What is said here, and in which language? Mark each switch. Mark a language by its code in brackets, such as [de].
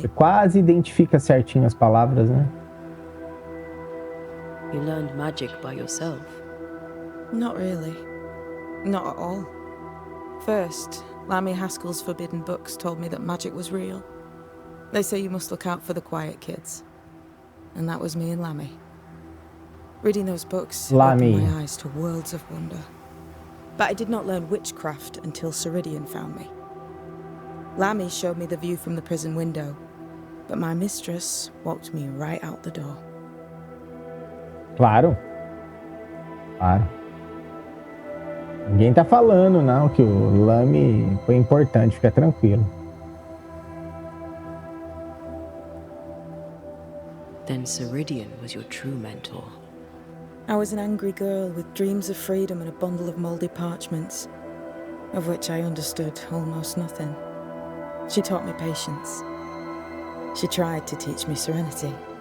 [pt] Você quase identifica certinho as palavras, né? [en] You learned magic by yourself. Not really. Not at all. First, Lammy Haskell's forbidden books told me that magic was real. They say you must look out for the quiet kids. And that was me and Lammy. Reading those books opened my eyes to worlds of wonder. But I did not learn witchcraft until Ceridian found me. Lammy showed me the view from the prison window, but my mistress walked me right out the door. [pt] Claro. Ninguém tá falando, não, que o Lame foi importante, fica tranquilo. [en] Then Ceridian was your true mentor. I was an angry girl with dreams of freedom and a bundle of mouldy parchments, of which I understood almost nothing. She taught me patience. She tried to teach me serenity.